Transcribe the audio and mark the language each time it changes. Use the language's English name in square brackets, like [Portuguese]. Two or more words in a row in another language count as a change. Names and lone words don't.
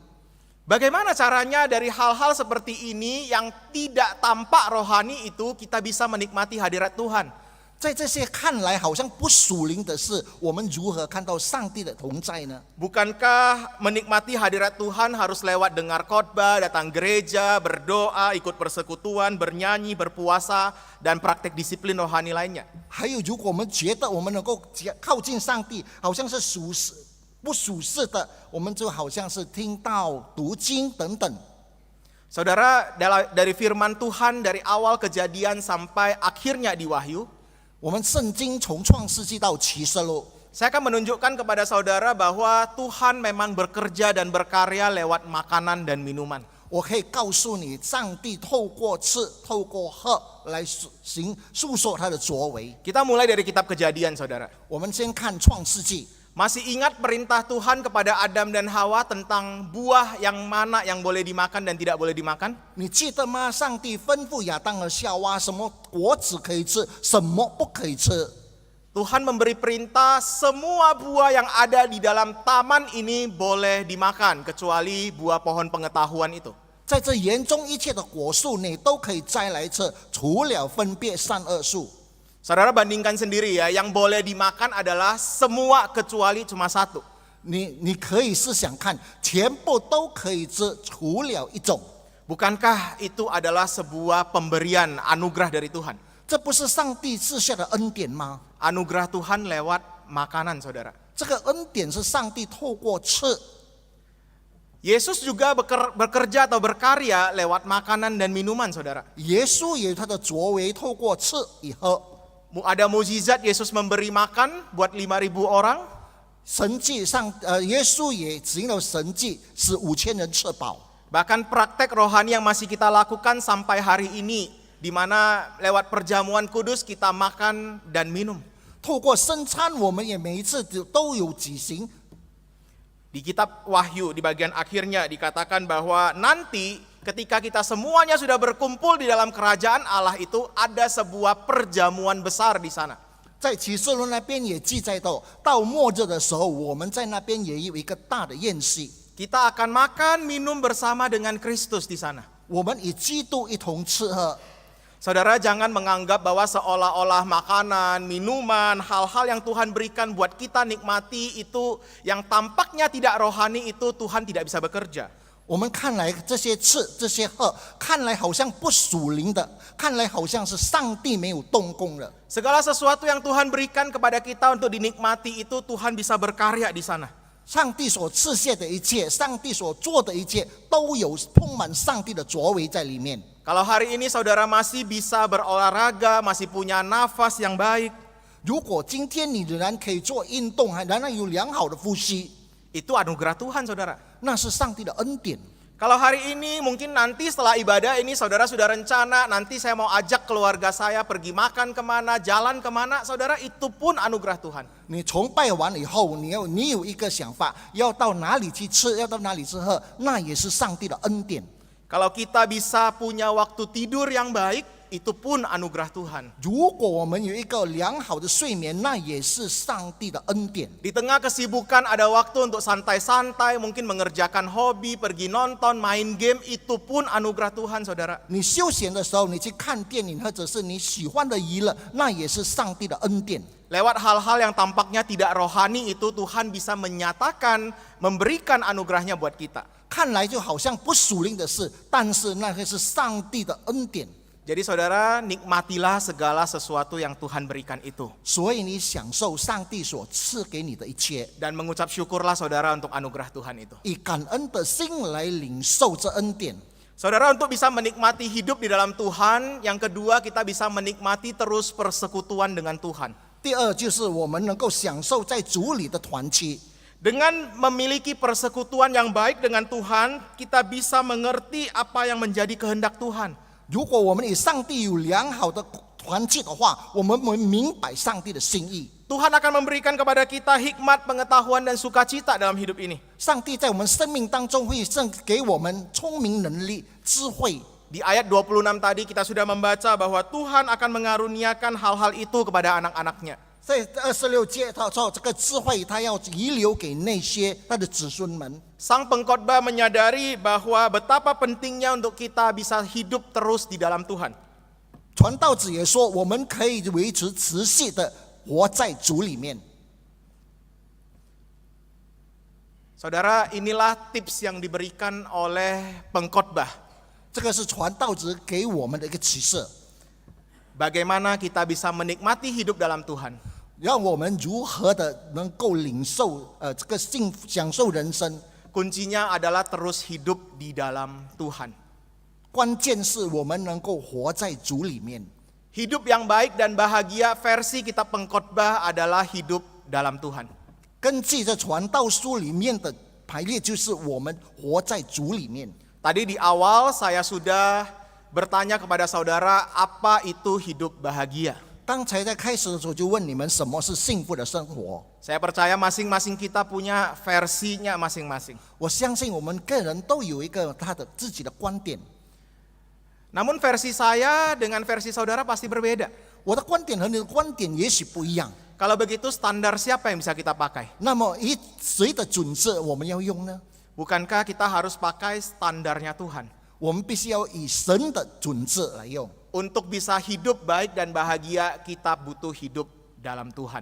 [Indonesian] Bagaimana caranya dari hal-hal seperti ini yang tidak tampak rohani itu kita bisa menikmati hadirat Tuhan? [Chinese] 在这些看来好像不属灵的事，我们如何看到上帝的同在呢？ [Indonesian] Bukankah menikmati hadirat Tuhan harus lewat dengar khotbah, datang gereja, berdoa, ikut persekutuan, bernyanyi, berpuasa, dan praktek disiplin rohani lainnya? [Chinese] 还有，如果我们觉得我们能够靠近上帝，好像是属实不属实的，我们就好像是听到、读经等等。 [Indonesian] Saudara, dari firman Tuhan dari awal kejadian sampai akhirnya di Wahyu, [Chinese] 我们圣经从创世纪到启示录， [Indonesian] saya akan menunjukkan kepada saudara bahwa Tuhan memang bekerja dan berkarya lewat makanan dan minuman. [Chinese] 我可以告诉你，上帝透过吃、透过喝来诉说他的作为。 [Indonesian] Kita mulai dari kitab Kejadian, saudara. [Chinese] 我们先看创世纪， [Indonesian] Masih ingat perintah Tuhan kepada Adam dan Hawa tentang buah yang mana yang boleh dimakan dan tidak boleh dimakan? [Chinese] 你记得吗？上帝吩咐亚当和夏娃什么果子可以吃，什么不可以吃。 [Indonesian] Tuhan memberi perintah semua buah yang ada di dalam taman ini boleh dimakan kecuali buah pohon pengetahuan itu. [Chinese] 在这园中一切的果树，你都可以摘来吃，除了分别善恶树。 [Indonesian] Saudara bandingkan sendiri ya, yang boleh dimakan adalah semua kecuali cuma satu. [Chinese] 你可以试想看，全部都可以吃，除了一种。 [Indonesian] Bukankah itu adalah sebuah pemberian anugerah dari Tuhan? [Chinese] 这不是上帝赐下的恩典吗？ [Indonesian] Anugerah Tuhan lewat makanan, saudara. [Chinese] 这个恩典是上帝透过吃。 [Indonesian] Yesus juga bekerja atau berkarya lewat makanan dan minuman, saudara. [Chinese] 耶稣也有他的作为，透过吃与喝。 [Indonesian] Ada mukjizat Yesus memberi makan buat 5.000 orang. [Chinese] 神迹上，耶稣也行了神迹，使5000人吃饱。 [Indonesian] Bahkan praktek rohani yang masih kita lakukan sampai hari ini, di mana lewat perjamuan kudus kita makan dan minum. [Chinese] 透过圣餐，我们也每一次都有举行。 [Indonesian] Di kitab Wahyu di bagian akhirnya dikatakan bahwa nanti ketika kita semuanya sudah berkumpul di dalam kerajaan Allah itu ada sebuah perjamuan besar di sana. [Chinese] 在启示录那边也记载到末日的时候，我们在那边也有一个大的宴席， [Indonesian] Kita akan makan minum bersama dengan Kristus di sana. [Chinese] 我们与基督一同吃喝。 [Indonesian] Saudara jangan menganggap bahwa seolah-olah makanan, minuman, hal-hal yang Tuhan berikan buat kita nikmati itu yang tampaknya tidak rohani itu Tuhan tidak bisa bekerja. [Chinese] 我们看来这些吃这些喝，看来好像不属灵的，看来好像是上帝没有动工了。 [Indonesian] Segala sesuatu yang Tuhan berikan kepada kita untuk dinikmati itu Tuhan bisa berkarya di sana. [Chinese] 上帝所赐下的一切，上帝所做的一切，都有充满上帝的作为在里面。 [Indonesian] Kalau hari ini saudara masih bisa berolahraga, masih punya nafas yang baik, [Chinese] 如果今天你仍然可以做运动，还仍然有良好的呼吸， [Indonesian] itu anugerah Tuhan, saudara. [Chinese] 那是上帝的恩典。 [Indonesian] Kalau hari ini mungkin nanti setelah ibadah ini saudara sudah rencana nanti saya mau ajak keluarga saya pergi makan kemana, jalan kemana, saudara itu pun anugerah Tuhan. [Chinese] 你崇拜完以后，你有一个想法，要到哪里去吃，要到哪里吃喝，那也是上帝的恩典。 [Indonesian] Kalau kita bisa punya waktu tidur yang baik, itu pun anugerah Tuhan. [Chinese] 如果我们有一个良好的睡眠，那也是上帝的恩典。 [Indonesian] Di tengah kesibukan ada waktu untuk santai-santai, mungkin mengerjakan hobi, pergi nonton, main game, itu pun anugerah Tuhan, saudara. [Chinese] 你休闲的时候，你去看电影，或者是你喜欢的娱乐，那也是上帝的恩典。 [Indonesian] Lewat hal-hal yang tampaknya tidak rohani itu Tuhan bisa menyatakan, memberikan anugerahnya buat kita. [Chinese] 看来就好像不属灵的事，但是那个是上帝的恩典。 [Indonesian] Jadi saudara, nikmatilah segala sesuatu yang Tuhan berikan itu. [Chinese] 所以你享受上帝所赐给你的一切， [Indonesian] Dan mengucap syukurlah saudara untuk anugerah Tuhan itu. [Chinese] 以感恩的心来领受这恩典。 [Indonesian] Saudara, untuk bisa menikmati hidup di dalam Tuhan, yang kedua kita bisa menikmati terus persekutuan dengan Tuhan. [Chinese] 第二就是我们能够享受在主里的团契。 [Indonesian] Dengan memiliki persekutuan yang baik dengan Tuhan, kita bisa mengerti apa yang menjadi kehendak Tuhan. [Chinese] 如果我们与上帝有良好的团契的话，我们会明白上帝的心意。 [Indonesian] Tuhan akan memberikan kepada kita hikmat, pengetahuan, dan sukacita dalam hidup ini. [Chinese] 上帝在我们生命当中会赠给我们聪明能力、智慧。 [Indonesian] Di ayat 26 tadi kita sudah membaca bahwa Tuhan akan mengaruniakan hal-hal itu kepada anak-anaknya. [Chinese] 在26节，他说这个智慧，他要遗留给那些他的子孙们。 [Indonesian] Sang pengkhotbah menyadari bahwa betapa pentingnya untuk kita bisa hidup terus di dalam Tuhan. [Chinese] 传道者也说，我们可以维持持续的活在主里面。 [Indonesian] Saudara, inilah tips yang diberikan oleh pengkhotbah. [Chinese] 这个是传道者给我们的一个启示， [Indonesian] Bagaimana kita bisa menikmati hidup dalam Tuhan. [Chinese] 让我们如何的能够领受这个享受人生。 [Indonesian] Kuncinya adalah terus hidup di dalam Tuhan. [Chinese] 关键是我们能够活在主里面。 [Indonesian] Hidup yang baik dan bahagia versi kitab pengkhotbah adalah hidup dalam Tuhan. [Chinese] 根据这传道书里面的排列，就是我们活在主里面。 [Indonesian] Tadi di awal saya sudah bertanya kepada saudara apa itu hidup bahagia. [Chinese] 刚才在开始的时候就问你们什么是幸福的生活。 [Indonesian] Saya percaya masing-masing kita punya versinya masing-masing. [Chinese] 我相信我们个人都有一个他的自己的观点。 [Indonesian] Namun versi saya dengan versi saudara pasti berbeda. [Chinese] 我的观点和你的观点也许不一样。 [Indonesian] Kalau begitu standar siapa yang bisa kita pakai? [Chinese] 那么以谁的准则我们要用呢？ [Indonesian] Bukankah kita harus pakai standarnya Tuhan? [Chinese] 我们必须要以神的准则来用。 [Indonesian] Untuk bisa hidup baik dan bahagia, kita butuh hidup dalam Tuhan.